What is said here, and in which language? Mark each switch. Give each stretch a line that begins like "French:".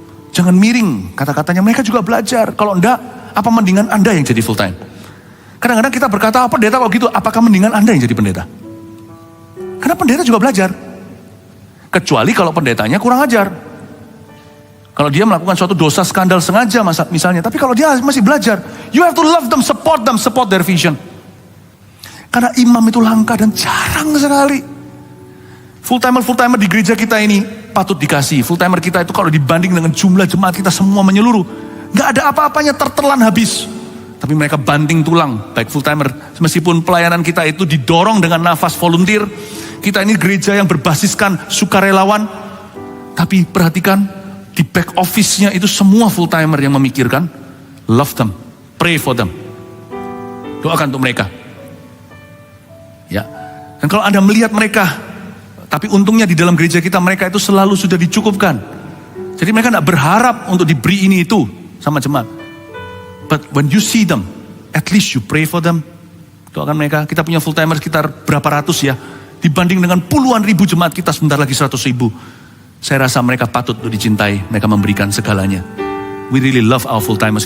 Indonesian: Jangan miring kata-katanya, mereka juga belajar. Kalau enggak, apa mendingan Anda yang jadi full time? Kadang-kadang kita berkata, pendeta kalau gitu, apakah mendingan Anda yang jadi pendeta? Karena pendeta juga belajar. Kecuali kalau pendetanya kurang ajar. Kalau dia melakukan suatu dosa skandal sengaja misalnya. Tapi kalau dia masih belajar,
English: you have to love them, support their vision.
Indonesian: Karena imam itu langka dan jarang sekali. Full timer di gereja kita ini patut dikasih. Full timer kita itu kalau dibanding dengan jumlah jemaat kita semua menyeluruh, gak ada apa-apanya, tertelan habis. Tapi mereka banting tulang, baik full timer. Meskipun pelayanan kita itu didorong dengan nafas volunteer, kita ini gereja yang berbasiskan sukarelawan. Tapi perhatikan, di back office-nya itu semua full timer yang memikirkan,
English: love them, pray for them.
Indonesian: Doakan untuk mereka. Ya. Dan kalau Anda melihat mereka, tapi untungnya di dalam gereja kita mereka itu selalu sudah dicukupkan. Jadi mereka tidak berharap untuk diberi ini itu sama jemaat.
English: But when you see them, at least you pray for them.
Indonesian: Doakan mereka. Kita punya full timer sekitar berapa ratus ya. Dibanding dengan puluhan ribu jemaat kita, sebentar lagi 100.000. Saya rasa mereka patut untuk dicintai. Mereka memberikan segalanya.
English: We really love our full timers.